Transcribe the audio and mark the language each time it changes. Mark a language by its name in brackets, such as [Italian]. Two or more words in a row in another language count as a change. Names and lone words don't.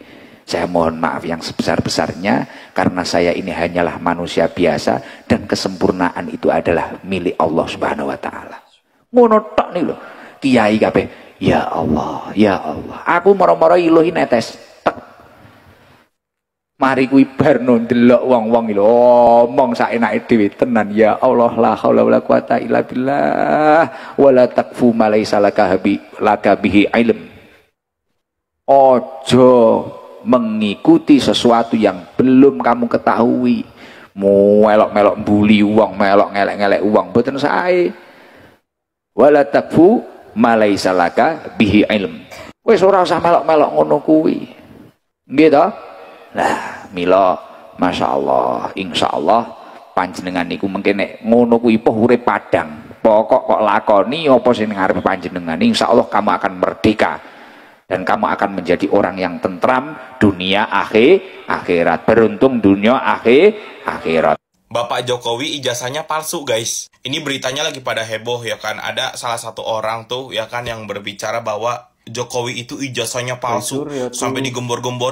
[Indonesian] Saya mohon maaf yang sebesar-besarnya karena saya ini hanyalah manusia biasa dan kesempurnaan itu adalah milik Allah [Arabic] سبحانه وتعالى. [Javanese] Ngono tok nih lho. Kiai kabeh, [Arabic] يا الله، يا الله. [Javanese] Aku moro-moro iluhi netes. Mari kuwi barno ndelok wong-wong iki lho omong saenake dhewe tenan, [Arabic] يا الله لا حول ولا قوة إلا بالله ولا تقف ما ليس لك به علم. [Indonesian] Ojo mengikuti sesuatu yang belum kamu ketahui. [Javanese] Melok-melok mbuli wong, melok ngelek-ngelek wong, mboten sae. [Arabic] ولا تقف ما ليس لك به علم. [Javanese] Wis ora usah melok-melok ngono kuwi. Nggih to? Lah, mila masyaallah, insyaallah panjenengan niku mengke nek ngono kuwi poh urip padang. Pokok kok lakoni apa sing ngarepe panjenengan, [Indonesian] insyaallah kamu akan merdeka dan kamu akan menjadi orang yang tentram dunia akhirat. Beruntung dunia akhirat. Bapak Jokowi ijazahnya palsu, guys. Ini beritanya lagi pada heboh ya kan. Ada salah satu orang tuh ya kan yang berbicara bahwa Jokowi itu ijazahnya palsu sampai digembor-gembor.